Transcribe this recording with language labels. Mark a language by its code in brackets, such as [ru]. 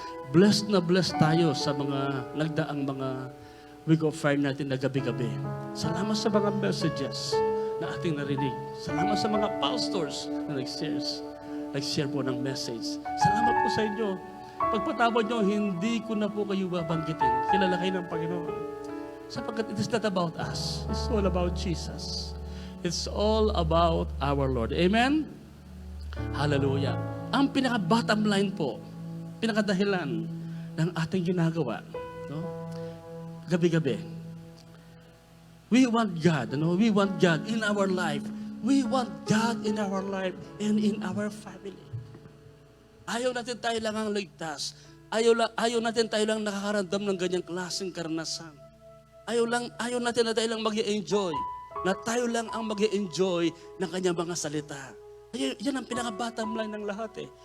[tl] Blessed na blessed tayo sa mga nagdaang mga week of fire natin na gabi-gabi. Salamat sa mga messages na ating narinig. Salamat sa mga pastors na nag-share po ng message. Salamat po sa inyo. Pagpatawad nyo, hindi ko na po kayo babanggitin. Kilala kayo ng Panginoon. Sapagkat [en] it is not about us. It's all about Jesus. It's all about our Lord. Amen? Hallelujah. [tl] Ang pinaka-bottom line po, pinaka-dahilan ng ating ginagawa, no? Gabi-gabi. [en] We want God, we want God in our life. We want God in our life and in our family. [tl] Ayaw natin tayo lang ang ligtas. Ayaw natin tayo lang nakakaramdam ng ganyang klaseng karanasan. Ayaw natin na tayo lang mag-i-enjoy. Na tayo lang ang mag-i-enjoy ng kanyang mga salita. Yan ang pinaka-bottom line ng lahat eh.